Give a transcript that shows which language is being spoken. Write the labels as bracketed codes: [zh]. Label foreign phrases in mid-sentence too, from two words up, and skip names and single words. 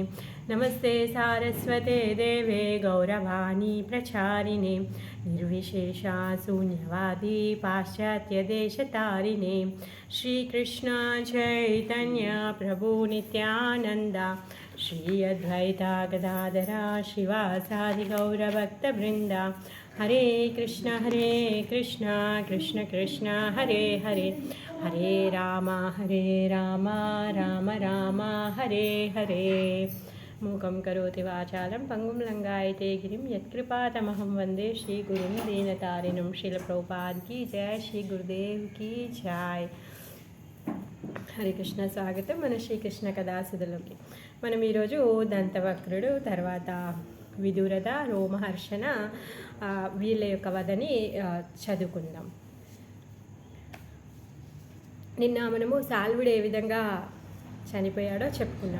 [sa] नमस्ते सारस्वते देवे गौरवाणी प्रचारिणे निर्विशेषा शून्यवादी पाश्चात्यदेशतारिणे। श्रीकृष्ण चैतन्य प्रभु नित्यानन्द श्री अद्वैता गदाधरा श्रीवासादि गौरभक्तवृन्द। हरे कृष्ण कृष्ण कृष्ण हरे हरे हरे राम राम राम हरे हरे। मूकं करोति वाचालं पंगुं लंघयते गिरिं यत्कृपातमहं वन्दे श्रीगुरुं दीनतारिणं। [hi] श्रीलप्रभुपाद की जय, श्री गुरुदेव की जय। [te] హరే కృష్ణ. స్వాగతం మన శ్రీకృష్ణ కథాసుధలోకి. మనం ఈరోజు దంతవక్రుడు, తర్వాత విదురద, రోమహర్షణ వీళ్ళ యొక్క వధని చదువుకుందాం. నిన్న మనము సాల్వుడు ఏ విధంగా చనిపోయాడో చెప్పుకున్నాం.